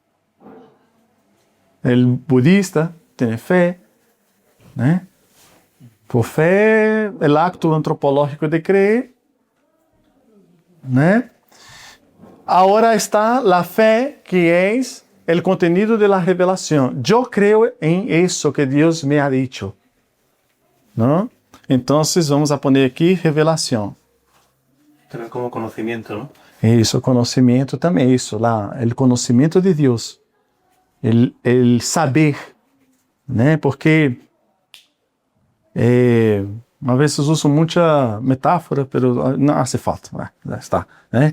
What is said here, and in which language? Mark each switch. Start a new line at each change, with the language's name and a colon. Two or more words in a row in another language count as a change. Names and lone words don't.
Portuguese: O budista tem fé, né? Por fé, o acto antropológico de crer, né? Agora está a fé, que é o contenido da revelação. Eu creio em isso que Deus
Spanish: me ha dicho, ¿no?
Portuguese: Então,
Spanish: vamos a poner
Portuguese: aqui revelação.
Spanish: Tener como conocimiento, ¿no?
Portuguese: Isso, conhecimento também, isso, lá, o conhecimento de Deus, o saber, né? Porque às vezes uso muita metáfora, mas não
Spanish: hace falta,
Portuguese: já está. Né?